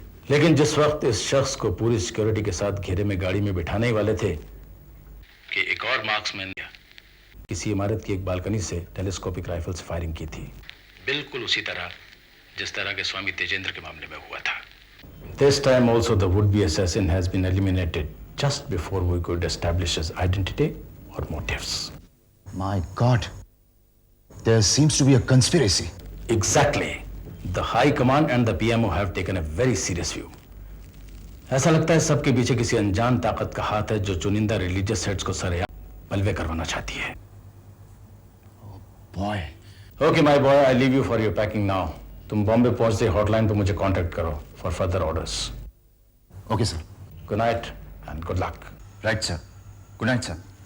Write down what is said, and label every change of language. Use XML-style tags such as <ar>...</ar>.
<hi>लेकिन जिस वक्त इस शख्स को पूरी सिक्योरिटी के साथ घेरे में गाड़ी में बिठाने ही वाले थे कि एक और मार्क्समैन किसी इमारत की एक बालकनी से टेलीस्कोपिक राइफल से फायरिंग की थी, बिल्कुल उसी तरह जिस तरह के स्वामी तेजेंद्र के मामले में हुआ था।</hi> <en>This time also the would-be assassin has been eliminated just before we could establish his identity or motives. My God, there seems to be a conspiracy. Exactly. The High Command and the PMO have taken a very serious view.</en> <hi>ऐसा लगता है सबके पीछे किसी अनजान ताकत का हाथ है जो चुनिंदा रिलीजियस हेड्स को सरेआम पलवे करवाना चाहती है।</hi> <en>Boy. Okay, my boy, I leave you for your packing now.</en> <hi>तुम बॉम्बे पहुंचते हॉटलाइन पर मुझे कांटेक्ट करो</hi> <en>For further orders. Okay sir. Good night and good luck. Right sir. Good night sir.</en>